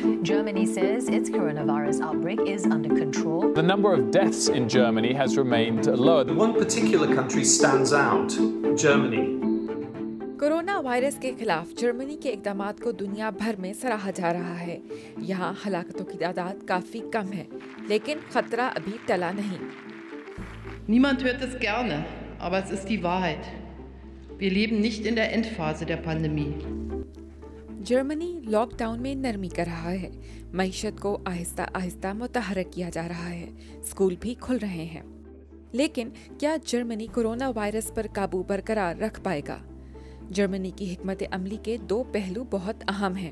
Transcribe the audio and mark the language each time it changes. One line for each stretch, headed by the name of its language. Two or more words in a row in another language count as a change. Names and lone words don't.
English: Germany says its coronavirus outbreak is under control. The number of deaths in Germany has remained lower. One particular country stands out, Germany.
Urdu: کورونا وائرس کے خلاف جرمنی کے اقدامات کو دنیا بھر میں سراہا جا رہا ہے. یہاں ہلاکتوں کی تعداد کافی کم ہے، لیکن خطرہ ابھی ٹلا نہیں.
German: Niemand hört es gerne, aber es ist die Wahrheit. Wir leben nicht in der Endphase der Pandemie.
Urdu: جرمنی لاک ڈاؤن میں نرمی کر رہا ہے. معیشت کو آہستہ آہستہ متحرک کیا جا رہا ہے. اسکول بھی کھل رہے ہیں. لیکن کیا جرمنی کورونا وائرس پر قابو برقرار رکھ پائے گا? جرمنی کی حکمت عملی کے دو پہلو بہت اہم ہیں.